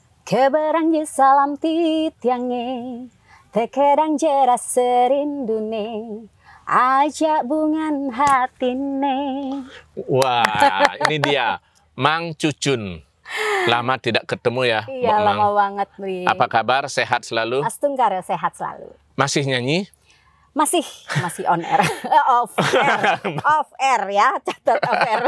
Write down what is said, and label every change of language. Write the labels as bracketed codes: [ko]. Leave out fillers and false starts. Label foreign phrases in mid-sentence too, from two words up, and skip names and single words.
[ban] Keberang je salam titiange, tekedang jeras serindune, ajak bungan hatine. [id] Wah, ini dia Mang Cucun. Lama tidak ketemu ya, Iya, Mbak Mang. lama banget nih. Apa kabar? Sehat selalu? Astungkar sehat selalu. Masih nyanyi? Masih on air. Off air ya, catat off air.